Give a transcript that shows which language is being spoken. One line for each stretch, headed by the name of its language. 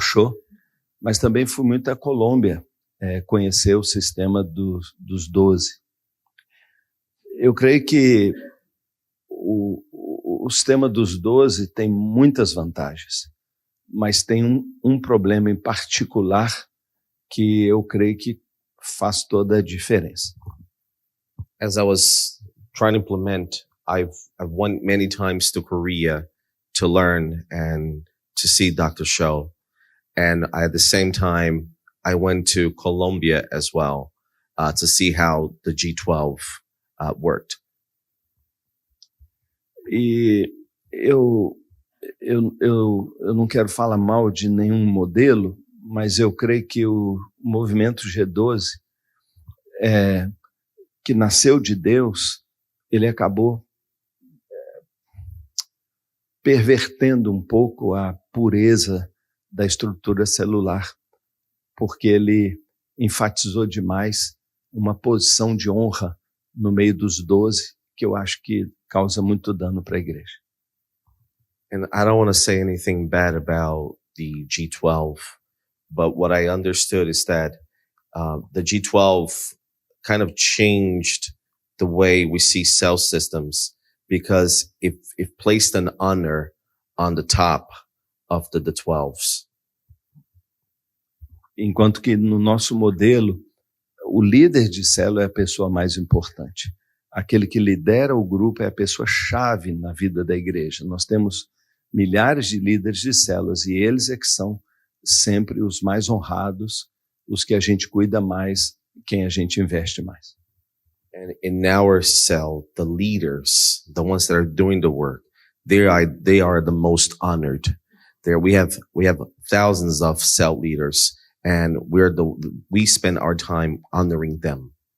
Portuguese: Cho, mas também fui muito à Colômbia, conhecer o sistema dos 12. Eu creio que o sistema dos 12 tem muitas vantagens, mas tem um problema em particular que eu creio que faz toda a diferença.
English: As I was trying to implement, I've went many times to Korea to learn and to see Dr. Cho. And at the same time, I went to Colombia as well to see how the G12 worked.
Portuguese: E eu não quero falar mal de nenhum modelo, mas eu creio que o movimento G12, que nasceu de Deus, ele acabou pervertendo um pouco a pureza da estrutura celular, porque ele enfatizou demais uma posição de honra no meio dos 12, que eu acho que causa muito dano para a igreja.
English: And I don't want to say anything bad about the G12, but what I understood is that the G12 kind of changed the way we see cell systems, because it placed an honor on the top of the 12s.
Portuguese: Enquanto que no nosso modelo, o líder de célula é a pessoa mais importante. Aquele que lidera o grupo é a pessoa-chave na vida da igreja. Nós temos milhares de líderes de células e eles é que são sempre os mais honrados, os que a gente cuida mais, quem a gente investe mais.
English: And in our cell, the leaders, the ones that are doing the work, they are the most honored. There we have thousands of cell leaders, and we spend our time honoring them.